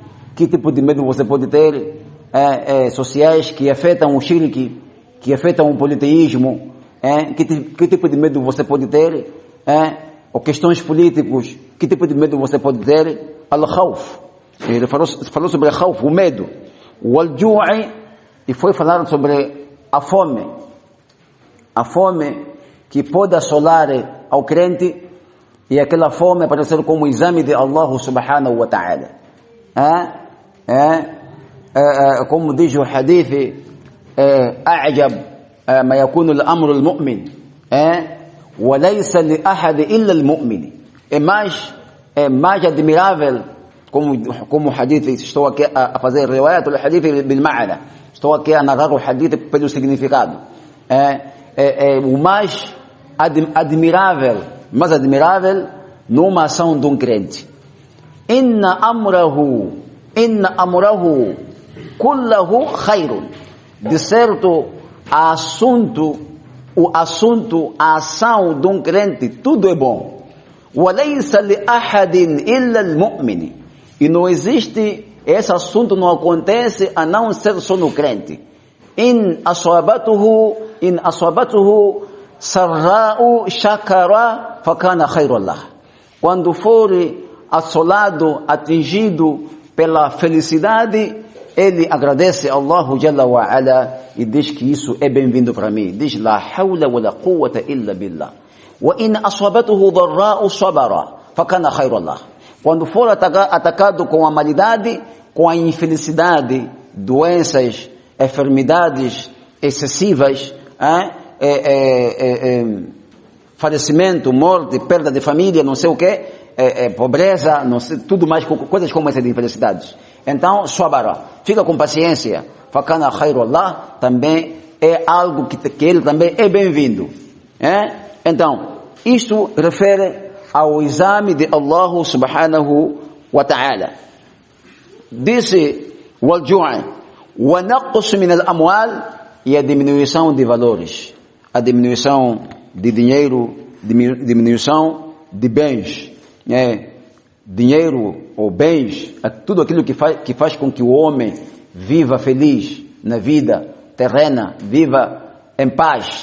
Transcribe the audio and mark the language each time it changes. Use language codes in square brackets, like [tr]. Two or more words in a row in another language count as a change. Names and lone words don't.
[pt] Que tipo de medo você pode ter? sociais que afetam o shirk, que afetam o politeísmo, que tipo de medo você pode ter, ou questões políticas, que tipo de medo você pode ter? Al-khawf. Ele falou sobre al-khawf, o medo. O al-ju'i, e foi falar sobre a fome. A fome que pode assolar ao crente, e aquela fome aparecer como exame de [ar] الله سبحانه وتعالى. [pt] Como diz o hadith, [ar] أعجب ما يكون الأمر المؤمن وليس لأحد إلا المؤمن. [pt] É mais admirável, como o hadith, estou aqui a fazer riwayat o hadith [ar] بالمعنى, [pt] estou aqui a narrar o hadith pelo significado. O mais admirável numa ação de um crente. [ar] إن أمره كله خير. [pt] De certo, a ação de um crente, tudo é bom. [ar] وَلَيْسَ لِأَحَدٍ إِلَّا الْمُؤْمِنِ. [pt] E não existe, esse assunto não acontece a não ser só no crente. [ar] إِنْ أَصَابَتُهُ سَرَّاءُ شَكَرَ فَكَانَ خَيْرًا لَهُ. [pt] Quando for assolado, atingido pela felicidade, ele agradece a [ar] الله جل وعلا [pt] e diz que isso é bem-vindo para mim. Diz, [ar] لا حول ولا قوة إلا بالله وإن أصابته ضراء صبر فكان خيرا له. [pt] Quando for atacado com a malidade, com a infelicidade, doenças, enfermidades excessivas, falecimento, morte, perda de família, não sei o que, pobreza, não sei, tudo mais, coisas como essas de infelicidades. Então, sabara, fica com paciência. [ar] فكان خيرا له [pt] também é algo que ele também é bem-vindo. Então, isto refere ao exame de [ar] الله سبحانه وتعالى. Disse, والجوع ونقص من الأموال, [pt] e a diminuição de valores. A diminuição de dinheiro, diminuição de bens. Dinheiro ou bens, tudo aquilo que faz com que o homem viva feliz na vida terrena, viva em paz.